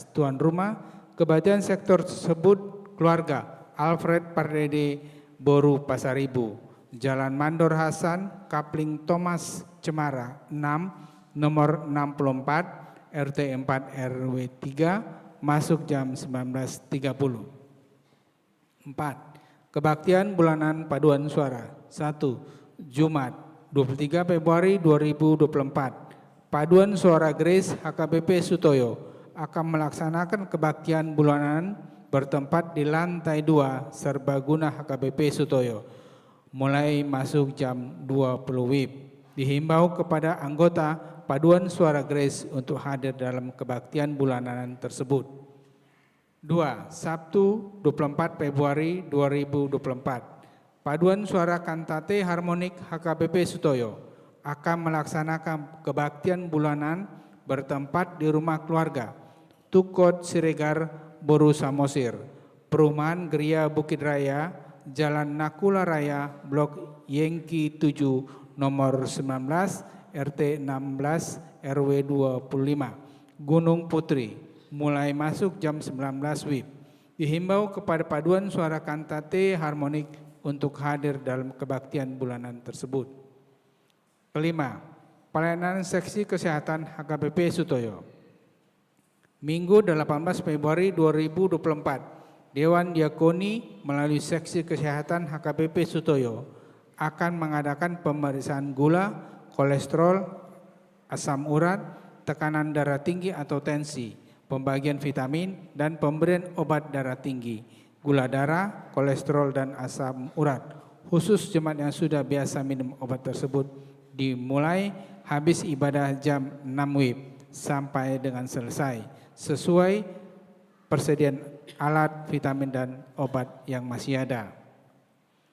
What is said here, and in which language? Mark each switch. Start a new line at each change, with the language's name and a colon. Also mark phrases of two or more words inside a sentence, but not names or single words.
Indonesian: Tuan rumah kebaktian sektor tersebut keluarga Alfred Pardede, Boru Pasaribu, Jalan Mandor Hasan, Kapling Thomas Cemara 6, nomor 64, RT 4 RW 3, masuk jam 19.30. 4. Kebaktian bulanan paduan suara. 1. Jumat 23 Februari 2024. Paduan suara Grace HKBP Sutoyo akan melaksanakan kebaktian bulanan bertempat di lantai 2 Serbaguna HKBP Sutoyo, mulai masuk jam 20 WIB. Dihimbau kepada anggota Paduan Suara Grace untuk hadir dalam kebaktian bulanan tersebut. 2. Sabtu 24 Februari 2024. Paduan Suara Kantate Harmonik HKBP Sutoyo akan melaksanakan kebaktian bulanan bertempat di rumah keluarga Tukot Siregar, Boru Samosir, Perumahan Geria Bukit Raya, Jalan Nakula Raya, Blok Yengki 7, nomor 19, RT 16, RW 25, Gunung Putri, mulai masuk jam 19 WIB. Dihimbau kepada Paduan Suara Kantate Harmonik untuk hadir dalam kebaktian bulanan tersebut. Kelima, pelayanan seksi kesehatan HKBP Sutoyo. Minggu 18 Februari 2024, Dewan Diakoni melalui seksi kesehatan HKBP Sutoyo akan mengadakan pemeriksaan gula, kolesterol, asam urat, tekanan darah tinggi atau tensi, pembagian vitamin, dan pemberian obat darah tinggi, gula darah, kolesterol, dan asam urat. Khusus jemaat yang sudah biasa minum obat tersebut, dimulai habis ibadah jam 6 WIB sampai dengan selesai, sesuai persediaan alat, vitamin, dan obat yang masih ada.